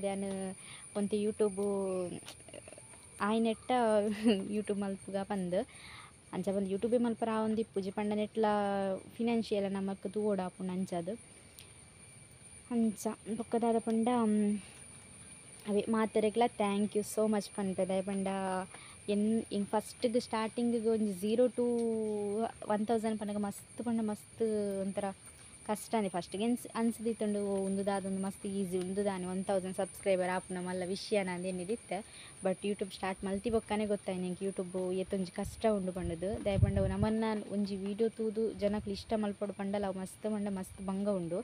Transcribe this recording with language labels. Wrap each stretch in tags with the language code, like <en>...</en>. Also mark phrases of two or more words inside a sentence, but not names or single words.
<tcy>ಯಾನು ಒಂತೆ ಯೂಟ್ಯೂಬ್ ಆಯ್ನೆಟ್ಟ ಯೂಟ್ಯೂಬ್ ಮಲ್ಪುಗ ಪಂದು ಅಂಚ ಬಂದು ಯೂಟ್ಯೂಬೇ ಮಲ್ಪರ ಒಂದಿಪ್ಪುಜಿ ಪಂಡ ನೆಟ್ಲ ಫಿನಾನ್ಷಿಯಲ್ ನಮಕ್ ತೂವೋಡಾಪುಂಡು ಅಂಚದು ಅಂಚ ಬೊಕ್ಕದಾದ ಪಂಡ ಅವೇ ಮಾತೆರೆಗ್ಲ</tcy> <en>thank you so much</en> <tcy>ಪನ್ಪೆ ಪಂಡ ಎಂಗ್ ಫಸ್ಟ್ಗೆ ಸ್ಟಾರ್ಟಿಂಗಿಗೆ ಒಂಜಿ 0 to 1000 ಪಂಡಗ ಮಸ್ತ್ ಒಂಥರ ಕಷ್ಟನೇ ಫಸ್ಟಿಗೆ ಅನ್ಸದಿತ್ತುಂಡು ಒಂದು ದಾದೊಂದು ಮಸ್ತ್ ಈಸಿ ಉಂದು ದಾನೆ 1000 ಸಬ್ಸ್ಕ್ರೈಬರ್ ಆಪುನ ಮಲ್ಲ ವಿಷಯನ ಅಂದೇನಿದಿತ್ತೆ. ಬಟ್ ಯೂಟ್ಯೂಬ್ ಸ್ಟಾರ್ಟ್ ಮಲ್ತಿ ಬೊಕ್ಕನೆ ಗೊತ್ತಾಯಿ ನಂಗೆ ಯೂಟ್ಯೂಬ್ ಎತ್ತೊಂಜಿ ಕಷ್ಟ ಉಂಡು ಪಂಡದು ದಯಪಂಡ ನಮನ್ನ ಒಂಜಿ ವೀಡಿಯೋ ತೂದು ಜನಕ್ಲು ಇಷ್ಟ ಮಲ್ಪೊಡು ಪಂಡಲ ಅವು ಮಸ್ತ್ ಮಂಡ ಮಸ್ತ್ ಬಂಗ ಉಂಡು.</tcy>